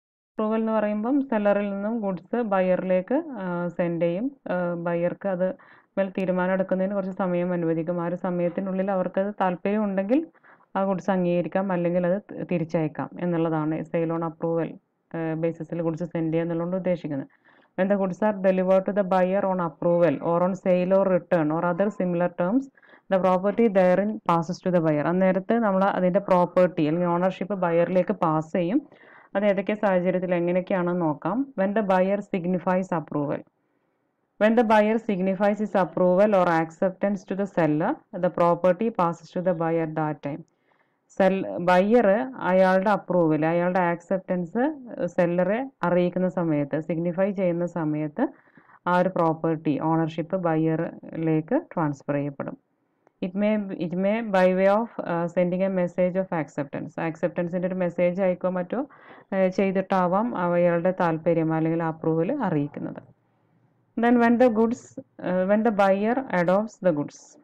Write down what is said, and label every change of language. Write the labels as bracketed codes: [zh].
[ml] Approval എന്ന് പറയുമ്പം സെല്ലറിൽ നിന്നും ഗുഡ്സ് ബയ്യറിലേക്ക് സെൻഡ് ചെയ്യും. ബയ്യർക്ക് അത് മേൽ തീരുമാനം എടുക്കുന്നതിന് കുറച്ച് സമയം അനുവദിക്കും. ആ ഒരു സമയത്തിനുള്ളിൽ അവർക്കത് താല്പര്യം ഉണ്ടെങ്കിൽ ആ ഗുഡ്സ് അംഗീകരിക്കാം, അല്ലെങ്കിൽ അത് തിരിച്ചയക്കാം എന്നുള്ളതാണ് sale on approval ബേസിസിൽ goods send ചെയ്യുക എന്നുള്ളത് ഉദ്ദേശിക്കുന്നത്. [en] When the goods are delivered to the buyer on approval or on sale or return or other similar terms, the property therein passes to the buyer. [ml] അന്നേരത്ത് നമ്മൾ അതിൻ്റെ property അല്ലെങ്കിൽ ownership ബയറിലേക്ക് pass ചെയ്യും. അത് ഏതൊക്കെ സാഹചര്യത്തിൽ എങ്ങനെയൊക്കെയാണെന്ന് നോക്കാം. [en] When the buyer signifies approval. When the buyer signifies his approval or acceptance to the seller, the property passes to the buyer that time. [ml] Buyer അയാളുടെ approval, അയാളുടെ ആക്സെപ്റ്റൻസ് സെല്ലറെ അറിയിക്കുന്ന സമയത്ത്, സിഗ്നിഫൈ ചെയ്യുന്ന സമയത്ത് ആ ഒരു പ്രോപ്പർട്ടി ഓണർഷിപ്പ് ബയ്യറിലേക്ക് ട്രാൻസ്ഫർ ചെയ്യപ്പെടും. [en] it may by way of sending a message of [ml] ആക്സെപ്റ്റൻസിൻ്റെ ഒരു മെസ്സേജ് അയക്കോ മറ്റോ ചെയ്തിട്ടാവാം അയാളുടെ താല്പര്യം അല്ലെങ്കിൽ അപ്രൂവൽ അറിയിക്കുന്നത്. [en] Then when the buyer adopts the goods.